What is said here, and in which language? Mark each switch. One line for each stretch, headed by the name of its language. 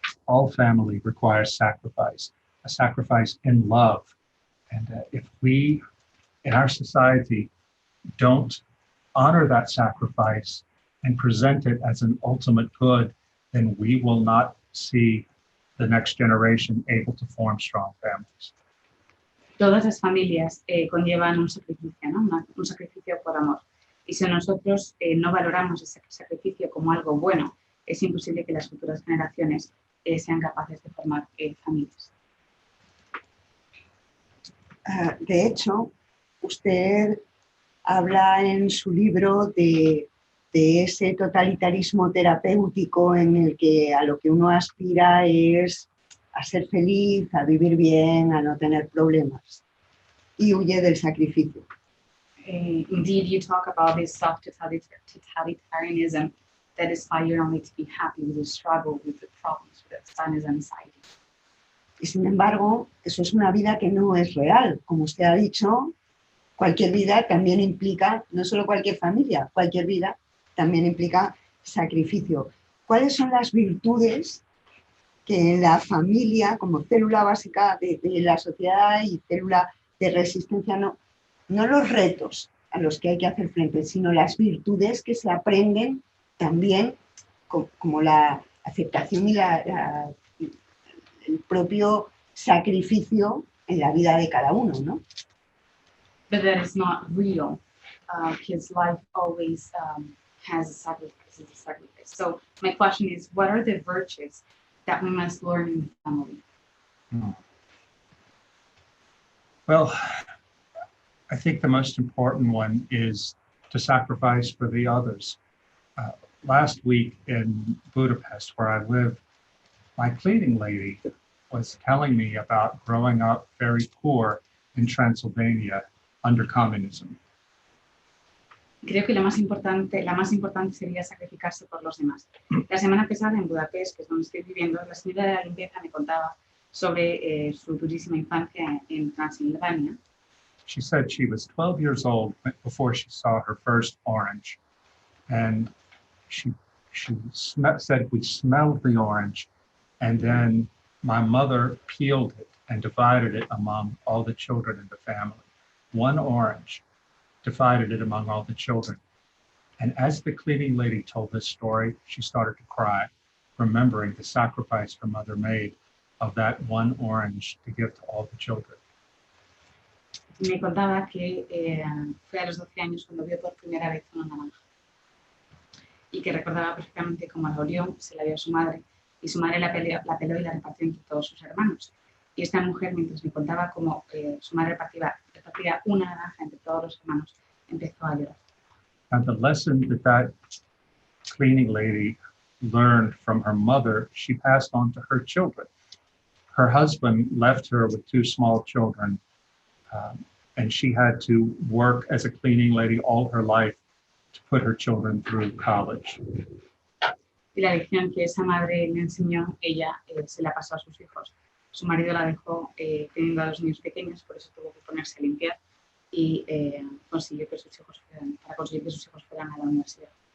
English: All family requires sacrifice, a sacrifice in love. And if we, in our society, don't honor that sacrifice and present it as an ultimate good, then we will not see the next generation able to form strong families.
Spanish: Todas las familias conllevan un sacrificio, ¿no? Un sacrificio por amor. Y si nosotros no valoramos ese sacrificio como algo bueno, es imposible que las futuras generaciones sean capaces de formar familias. De hecho, usted habla en su libro de ese totalitarismo terapéutico en el que a lo que uno aspira es a ser feliz, a vivir bien, a no tener problemas, y huye del sacrificio.
English: Indeed, you talk about this self-totalitarianism that aspire only to be happy with the struggle, with the problems, with the sadness and anxiety.
Spanish: Y sin embargo, eso es una vida que no es real. Como usted ha dicho, cualquier vida también implica, no solo cualquier familia, cualquier vida también implica sacrificio. ¿Cuáles son las virtudes que en la familia, como célula básica de la sociedad y célula de resistencia, no los retos a los que hay que hacer frente, sino las virtudes que se aprenden también, como la aceptación y el propio sacrificio en la vida de cada uno, ¿no?
English: But that is not real. His life always has a sacrifice. So my question is, what are the virtues that we must learn in the family? Well, I think the most important one is to sacrifice for the others. Last week in Budapest, where I live, my cleaning lady was telling me about growing up very poor in Transylvania under communism.
Spanish: Creo que la más importante sería sacrificarse por los demás. La semana pasada en Budapest, que es donde estoy viviendo, la señora de la limpieza me contaba sobre su durísima infancia en Transilvania.
English: She said she was 12 years old before she saw her first orange. And she said we smelled the orange, and then my mother peeled it and divided it among all the children in the family. One orange, divided it among all the children. And as the cleaning lady told this story, she started to cry, remembering the sacrifice her mother made of that one orange to give to all the children.
Spanish: Me contaba que fue a los 12 años cuando vio por primera vez una naranja y que recordaba perfectamente cómo la olió, se la dio a su madre y su madre la peló y la repartió entre todos sus hermanos. Y esta mujer, mientras me contaba cómo su madre repartía una naranja entre todos los hermanos, empezó a llorar.
English: And the lesson that cleaning lady learned from her mother, she passed on to her children. Her husband left her with 2 small children, and she had to work as a cleaning lady all her life to put her children through college.
Spanish: Y la lección que esa madre le enseñó, ella se la pasó a sus hijos. Su marido la dejó teniendo a 2 niños pequeños, por eso tuvo que ponerse a limpiar. y consiguió que sus hijos fueran a la universidad.